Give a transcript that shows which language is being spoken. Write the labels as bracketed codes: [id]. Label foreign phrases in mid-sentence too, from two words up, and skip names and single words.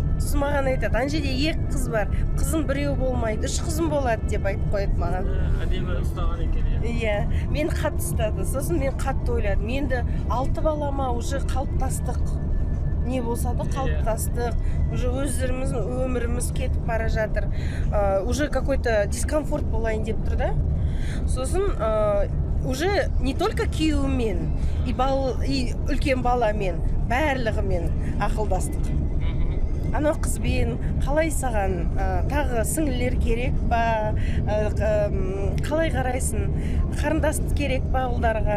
[kk] Сосын маған айтады, ана жерде 2 қыз бар, қызым 1 болмайды, 3 қызым болады деп айтып қойды маған. Әдемі ұстаған екен. Иә, мен қатты ұстады. Сосын мен қатты ойладым, енді 6 балама уже қалыптастық. Не болса да қалыптастық, уже өздеріміздің өміріміз кетіп бара жатыр. [ru] Уже какой-то дискомфорт [kk] болайын деп тұр да. Сосын уже не только күйеуіммен, и үлкен баламен, барлығымен ақылдастық. анау қызбен қалай саған тағы сіңлілер керек па, қалай қарайсың, қарындас керек па ұлдарға.